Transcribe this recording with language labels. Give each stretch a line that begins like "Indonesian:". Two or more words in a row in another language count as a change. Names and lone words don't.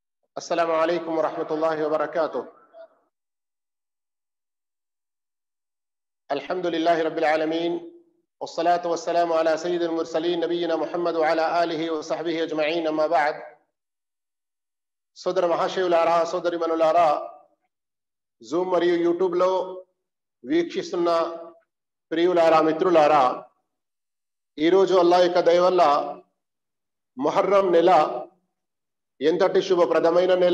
Arabic: السلام عليكم ورحمة الله وبركاته. الحمد لله رب العالمين والصلاة والسلام على سيد المرسلين نبينا محمد وعلى آله وصحبه أجمعين. أما بعد,
Telugu: సోదర మహాశయులారా, సోదరి మనులారా, జూమ్ మరియు యూట్యూబ్ లో వీక్షిస్తున్న ప్రియులారా, మిత్రులారా, ఈరోజు అల్లాహ్ యొక్క దయ వల్ల ముహర్రం నెల ఎంతటి శుభప్రదమైన నెల.